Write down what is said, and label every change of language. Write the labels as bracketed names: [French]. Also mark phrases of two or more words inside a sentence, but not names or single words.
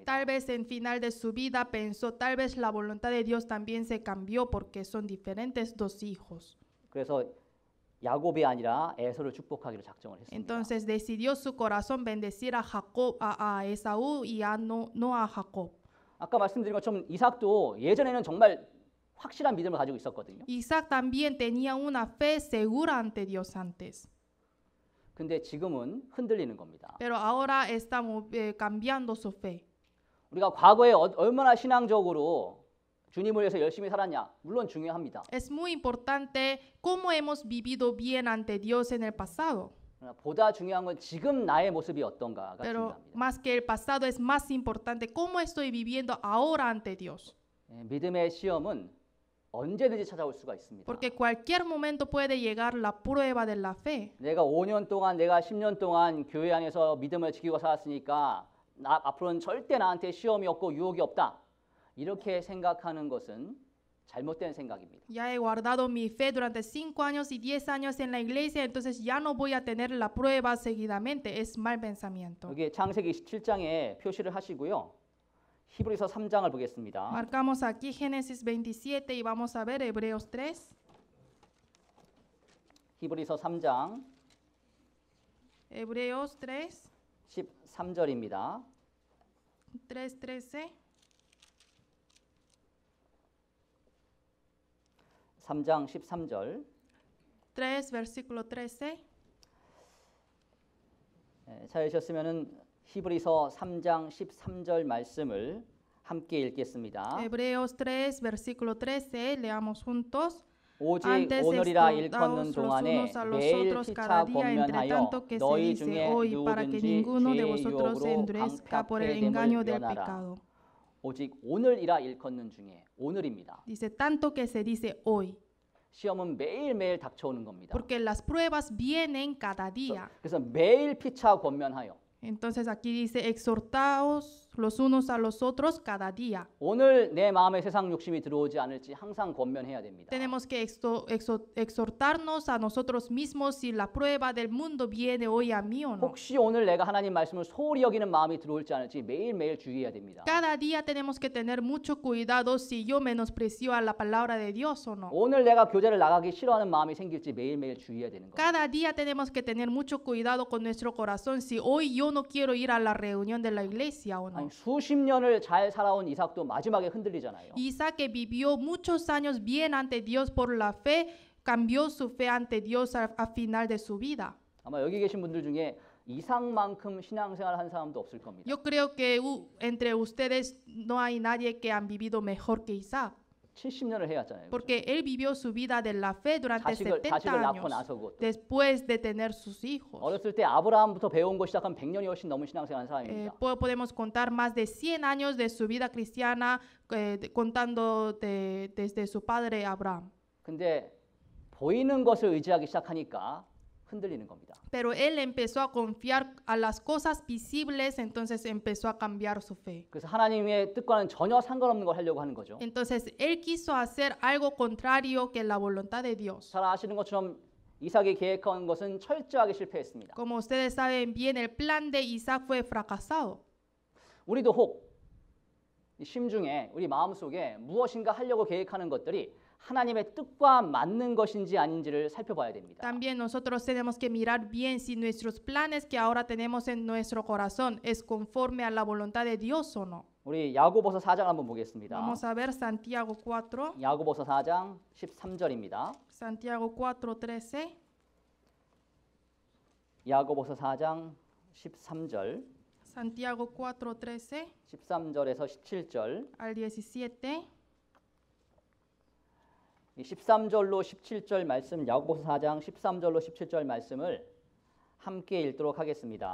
[Spanish] Tal vez en final de su vida pensó, tal vez la voluntad de Dios también se cambió porque son diferentes dos hijos. [Korean] 그래서 야곱이 아니라 에서를 축복하기로 작정을 했습니다. [Spanish] Entonces decidió su corazón bendecir a Jacob, a Esaú y no a Jacob. [Korean] 아까 말씀드린 것처럼 이삭도 예전에는 정말 확실한 믿음을 가지고 있었거든요. [Spanish] Isaac también tenía una fe segura ante Dios antes, [Korean] 근데 지금은 흔들리는 겁니다. [Spanish] pero ahora está cambiando su fe. [Korean] 우리가 과거에 얼마나 신앙적으로 주님을 위해서 열심히 살았냐? 물론 중요합니다. [Spanish] Es muy importante cómo hemos vivido bien ante Dios en el pasado, [Korean] 그러나 보다 중요한 건 지금 나의 모습이 어떤가가 [Spanish] pero [Korean] 중요합니다. [Spanish] más que el pasado es más importante cómo estoy viviendo ahora ante Dios, [Korean] 믿음의 시험은 언제든지 찾아올 수가 있습니다. [Spanish] porque cualquier momento puede llegar la prueba de la fe. [Korean] 내가 5년 동안, 내가 10년 동안 교회 안에서 믿음을 지키고 살았으니까 앞으로는 절대 나한테 시험이 없고 유혹이 없다. 이렇게 생각하는 것은 잘못된 생각입니다. [Spanish] Ya he guardado mi fe durante 5 años y 10 años en la iglesia, entonces ya no voy a tener la prueba seguidamente. Es mal pensamiento. [Korean] 여기 창세기 27장에 표시를 하시고요. 히브리서 3장을 보겠습니다. [Spanish] Marcamos aquí Génesis 27 y vamos a ver Hebreos 3. [Korean] 히브리서 3장 [Spanish] Hebreos 3, [Korean] 13절입니다. [Spanish] 3:13. [Korean] 3장 13절. [Spanish] 3, versículo 13. [Korean] 찾으셨으면은 히브리서 3장 13절 말씀을 함께 읽겠습니다. [Spanish] Hebreos 3, versículo 13. Leamos juntos. [Korean] 오직 [Spanish] Antes [Korean] 오늘이라 [Spanish] exhortaos [Korean] 일컫는 [Spanish] los [Korean] 동안에 [Spanish] unos a los [Korean] 매일 [Spanish] otros [Korean] 피차 [Spanish] cada día, entre [Korean] 권면하여 [Spanish] tanto que se [Korean] 너희 [Spanish] dice [Korean] 중에 [Spanish] hoy, para que [Korean] 누구든지 [Spanish] ninguno de [Korean] 죄의 [Spanish] vosotros se [Korean] 유혹으로 [Spanish] endurezca por el [Korean] 방탕케 [Spanish] engaño [Korean] 됨을 [Spanish] del [Korean] 면하라. [Spanish] pecado. [Korean] 오직 오늘이라 일컫는 중에 오늘입니다. [Spanish] Dice tanto que se dice hoy, [Korean] 시험은 매일매일 닥쳐오는 겁니다. [Spanish] porque las pruebas vienen cada día. [Korean] 그래서 매일 피차 권면하여 [Spanish] Entonces aquí dice exhortaos los unos a los otros cada día. [Korean] 오늘 내 마음에 세상 욕심이 들어오지 않을지 항상 권면해야 됩니다. [Spanish] Tenemos que exhortarnos a nosotros mismos si la prueba del mundo viene hoy a mí o no. [Korean] 혹시 오늘 내가 하나님 말씀을 소홀히 여기는 마음이 들어올지 않을지 매일매일 주의해야 됩니다. [Spanish] Cada día tenemos que tener mucho cuidado si yo menosprecio a la palabra de Dios o no. [Korean] 오늘 내가 교제를 나가기 싫어하는 마음이 생길지 매일매일 주의해야 되는 겁니다. [Spanish] Cada día tenemos que tener mucho cuidado con nuestro corazón si hoy yo no quiero ir a la reunión de la iglesia o no. [Korean] 아니, 수십 년을 잘 살아온 이삭도 마지막에 흔들리잖아요. [Spanish] Isaac, que vivió muchos años bien ante Dios por la fe, cambió su fe ante Dios a final de su vida. [Korean] 아마 여기 계신 분들 중에 이삭만큼 신앙생활 한 사람도 없을 겁니다. [Spanish] Yo creo que entre ustedes no hay nadie que han vivido mejor que Isaac, [Korean] 70년을 해왔잖아요. [Spanish] porque él vivió su vida de la fe durante [Korean] 자식을 [Spanish] 70 [Korean] 낳고 [Spanish] años [Korean] 나서 그것도. [Spanish] después de tener sus hijos. [Korean] 어렸을 때 아브라함부터 배운 거 시작하면 100년이 훨씬 넘은 신앙생활 한 사람입니다. [Spanish] Podemos contar más de 100 años de su vida cristiana contando desde su padre Abraham. [Korean] 근데 보이는 것을 의지하기 시작하니까 흔들리는 겁니다. [Spanish] Pero él empezó a confiar a las cosas visibles, entonces empezó a cambiar su fe. [Korean] 그래서 하나님의 뜻과는 전혀 상관없는 걸 하려고 하는 거죠. [Spanish] Entonces él quiso hacer algo contrario que la voluntad de Dios. [Korean] 잘 아시는 것처럼 이삭이 계획한 것은 철저하게 실패했습니다. [Spanish] Como ustedes saben bien, el plan de Isaac fue fracasado. [Korean] 우리도 혹 심중에 우리 마음속에 무엇인가 하려고 계획하는 것들이 하나님의 뜻과 맞는 것인지 아닌지를 살펴봐야 됩니다. [Spanish] También nosotros tenemos que mirar bien si nuestros planes que ahora tenemos en nuestro corazón es conforme a la voluntad de Dios o no. [Korean] 우리 야고보서 4장 한번 보겠습니다. [Spanish] Vamos a ver Santiago 4, [Korean] 야고보서 4장 13절입니다. [Spanish] Santiago 4:13. [Korean] 야고보서 4장 13절, [Spanish] Santiago 4:13 [Korean] 13절에서 17절. [Spanish] al 17. [Korean] 이 13절로 17절 말씀, 야고보서 4장 13절로 17절 말씀을 함께 읽도록 하겠습니다.